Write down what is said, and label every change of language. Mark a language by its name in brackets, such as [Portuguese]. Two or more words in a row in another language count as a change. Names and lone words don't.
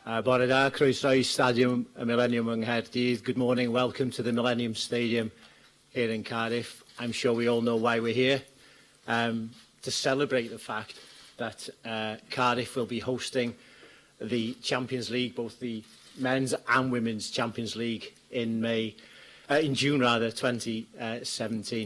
[Welsh] Bore da, croeso Stadiwm y Millennium yng Nghaerdydd. [English] Good morning, welcome to the Millennium Stadium here in Cardiff. I'm sure we all know why we're here, to celebrate the fact that Cardiff will be hosting the Champions League, both the men's and women's Champions League in June 2017.